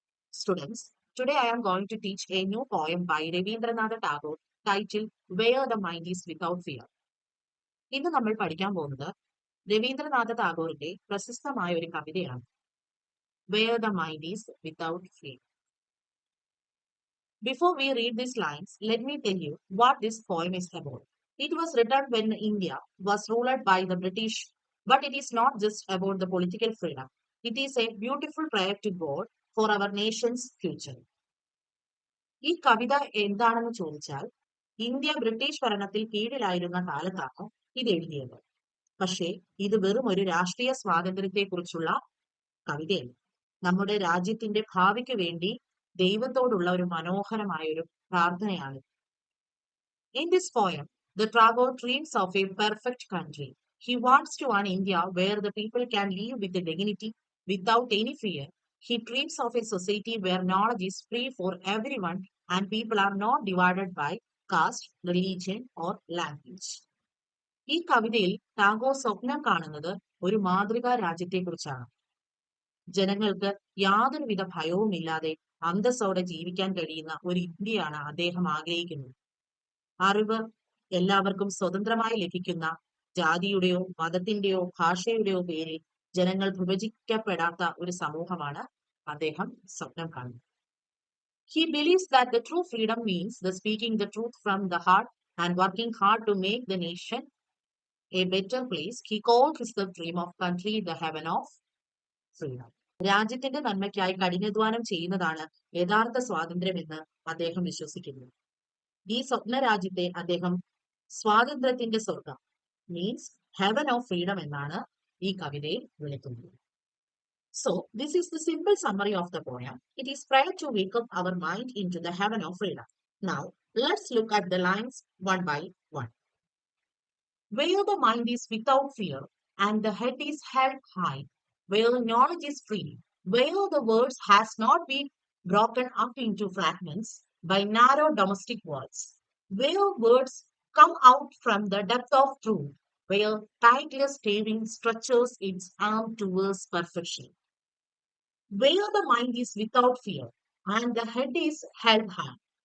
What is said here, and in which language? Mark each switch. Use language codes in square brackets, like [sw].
[en] Students, today I am going to teach a new poem by Rabindranath Tagore titled Where the Mind is Without Fear. [ml] ഇന്ന് നമ്മൾ പഠിക്കാൻ പോകുന്നത് രവീന്ദ്രനാഥ ടാഗോറിന്റെ പ്രശസ്തമായ ഒരു കവിതയാണ് Where the Mind is Without Fear. [en] Before we read these lines, let me tell you what this poem is about. It was written when India was ruled by the British, but it is not just about the political freedom. It is a beautiful prayer to God for our nation's future. [ml] ഈ കവിത എന്താണെന്ന് ചോദിച്ചാൽ India British ഭരണത്തിൽ കീഴിലായിരുന്ന കാലത്താണ് ഇത് എഴുതിയത്. പക്ഷേ ഇത് വെറും ഒരു രാഷ്ട്രീയ സ്വാതന്ത്ര്യത്തെക്കുറിച്ചുള്ള കവിതയല്ല. നമ്മുടെ രാജ്യത്തിന്റെ ഭാവിക്ക് വേണ്ടി ദൈവത്തോടുള്ള ഒരു മനോഹരമായ ഒരു പ്രാർത്ഥനയാണ്. [en] In this poem, the Tagore dreams of a perfect country. He wants to an India where the people can live with dignity without any fear. He dreams of a society where knowledge is free for everyone and people are not divided by caste, religion or language. [ml] ഈ കവിതയിൽ ടാഗോർ സ്വപ്നം കാണുന്നത് ഒരു മാതൃകാ രാജ്യത്തെക്കുറിച്ചാണ്. ജനങ്ങൾക്ക് യാതൊരുവിധ ഭയവുമില്ലാതെ അന്തസ്സോടെ ജീവിക്കാൻ കഴിയുന്ന ഒരു ഇന്ത്യയാണ് അദ്ദേഹം ആഗ്രഹിക്കുന്നത്. അറിവ് എല്ലാവർക്കും സ്വതന്ത്രമായി ലഭിക്കുന്ന, ജാതിയുടെയോ മതത്തിന്റെയോ ഭാഷയുടെയോ പേരിൽ ജനങ്ങൾ വിഭജിക്കപ്പെടാത്ത ഒരു സമൂഹമാണ് അദ്ദേഹം സ്വപ്നം കാണുന്നത്. [en] He believes that the true freedom means the speaking the truth from the heart and working hard to make the nation a better place. He calls the dream of country the heaven of freedom. [ml] രാജ്യത്തിന്റെ നന്മയ്ക്കായി കഠിനാധ്വാനം ചെയ്യുന്നതാണ് യഥാർത്ഥ സ്വാതന്ത്ര്യമെന്ന് അദ്ദേഹം വിശ്വസിക്കുന്നു. ഈ സ്വപ്ന രാജ്യത്തെ അദ്ദേഹം സ്വാതന്ത്ര്യത്തിന്റെ സ്വർഗം [en] means heaven of freedom [ml] എന്നാണ് ഈ കവിതയിൽ വിളിക്കുന്നത്. [en] So, this is the simple summary of the poem. It is prayer to wake up our mind into the heaven of freedom. Now, let's look at the lines one by one. Where the mind is without fear and the head is held high, where knowledge is free, where the words has not been broken up into fragments by narrow domestic walls, where words come out from the depth of truth, where tideless staving stretches its arm towards perfection, where the mind is without fear and the head is held high.